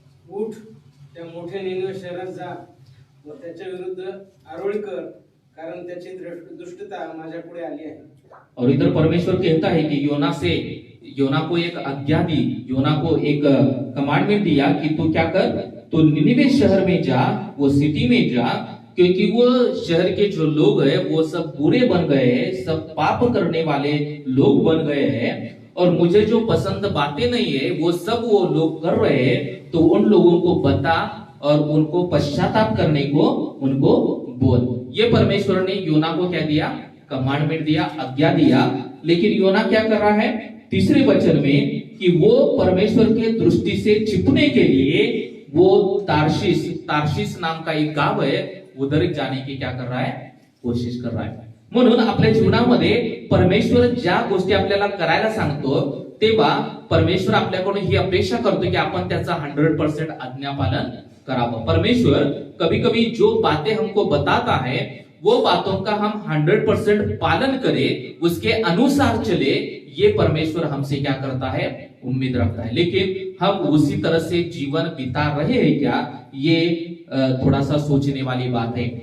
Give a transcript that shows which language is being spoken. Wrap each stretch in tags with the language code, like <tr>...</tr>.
<mr>उठ, त्या मोठ्या निनिवे शहरात जा व त्याच्या विरुद्ध आरोळी कर, कारण त्याची दुष्टता माझ्या पुढे आली आहे।</mr> <hi>और इधर परमेश्वर कहता है कि योना को एक आज्ञा दी, योना को एक कमांडमेंट दिया कि तू क्या कर, तो निनिवे शहर में जा, वो सिटी में जा, क्योंकि वो शहर के जो लोग हैं वो सब बुरे बन गए हैं, सब पाप करने वाले लोग बन गए हैं, और मुझे जो पसंद बातें नहीं है वो सब वो लोग कर रहे हैं, तो उन लोगों को बता और उनको पश्चाताप करने को उनको बोल। ये परमेश्वर ने योना को क्या दिया, कमांडमेंट दिया, आज्ञा दिया। लेकिन योना क्या कर रहा है तीसरे वचन में, कि वो परमेश्वर के दृष्टि से छिपने के लिए वो तार्शीश नाम का एक गाव है, उधर जाने की क्या कर रहा है, कोशिश कर रहा है।</hi> <mr>म्हणून आपल्या जीवनामध्ये परमेश्वर ज्या गोष्टी आपल्याला करायला सांगतो तेव्हा परमेश्वर आपल्याकडून ही अपेक्षा करतो की आपण त्याचा 100% आज्ञापालन करावं।</mr> <hi>परमेश्वर कभी कभी जो बातें हमको बताता है वो बातों का हम 100% पालन करें, उसके अनुसार चले, ये परमेश्वर हमसे क्या करता है, उम्मीद रखता है। लेकिन हम उसी तरह से जीवन बिता रहे हैं क्या, ये थोड़ा सा सोचने वाली बात है।</hi>